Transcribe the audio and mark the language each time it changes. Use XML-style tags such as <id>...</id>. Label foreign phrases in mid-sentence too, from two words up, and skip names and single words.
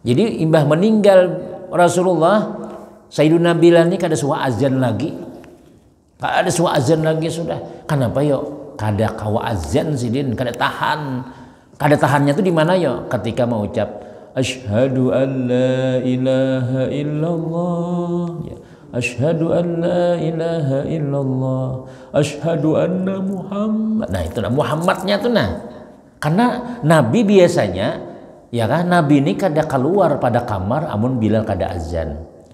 <bjn>Jadi imbah meninggal Rasulullah, Sayyiduna Bilal ini kada suwa azan lagi. Kada suwa azan lagi sudah. Kenapa yo? Kada kawa azan sidin, kada tahan. Kada tahannya tuh di mana yo? Ketika mau ucap</bjn> <ar>أشهد أن لا إله إلا الله. Ya. أشهد أن لا إله إلا الله. أشهد أن محمد.</ar> <bjn>Nah, itu nah Muhammadnya tuh nah. Karena Nabi biasanya, ya kan, Nabi ini kada keluar pada kamar amun Bilal kada azan.</bjn>